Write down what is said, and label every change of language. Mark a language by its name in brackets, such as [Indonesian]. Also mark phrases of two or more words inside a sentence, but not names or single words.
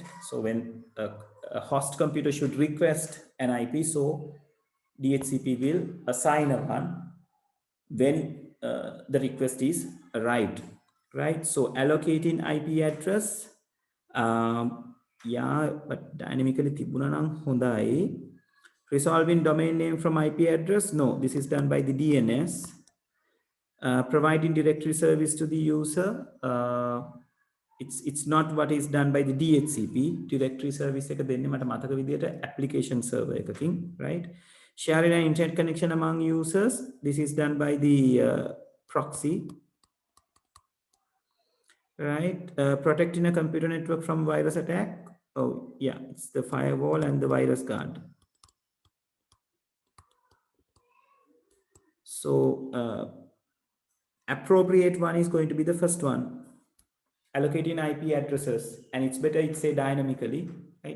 [English] So when a host computer should request an IP, so DHCP will assign a one when the request is arrived, right? So allocating IP address, yeah, but dynamically [Sinhala] තිබුණා නම් හොඳයි. [English] Resolving domain name from IP address, no, this is done by the DNS. Providing directory service to the user, it's not what is done by the DHCP. Directory service [Sinhala] එක දෙන්නේ මට මතක විදියට [English] application server [Sinhala] එකකින්, [English] right? Sharing an internet connection among users, this is done by the proxy, right? Protecting a computer network from virus attack, oh yeah, it's the firewall and the virus guard. So appropriate one is going to be the first one, allocating IP addresses, and it's better it say dynamically, right?